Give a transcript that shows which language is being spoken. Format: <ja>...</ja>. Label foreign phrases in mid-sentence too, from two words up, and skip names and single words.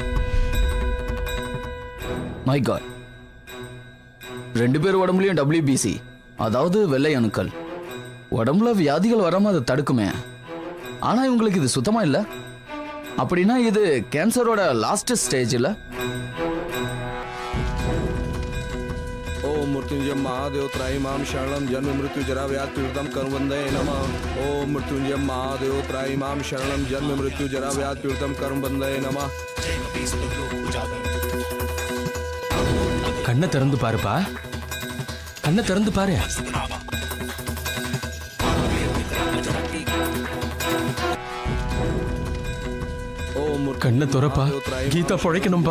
<en>My God,</en> <ta>2 பேர் உடம்புலயும் WBC, அதாவது வெள்ளை அணுக்கள். உடம்புல வியாதிகள் வராம அதை தடுக்குமே. ஆனா இவங்களுக்கு இது சுத்தமா இல்ல. அப்படின்னா இது கேன்சரோட</ta> <en>last stage</en> <ta>இல்ல?</ta> <sa>ओम मृत्युंजय महादेव त्राईमाम शरणम जन्म मृत्यु जरा व्याधि पीड़ितम कर्मवंदे नमः। ओम मृत्युंजय महादेव त्राईमाम शरणम जन्म मृत्यु जरा व्याधि पीड़ितम कर्मवंदे नमः।</sa> <ta>கண்ணை திறந்து பாருப்பா, கண்ணை திறந்து பாரு. கண்ணை துறப்பா, கீதா பிழைக்கணும்பா.</ta>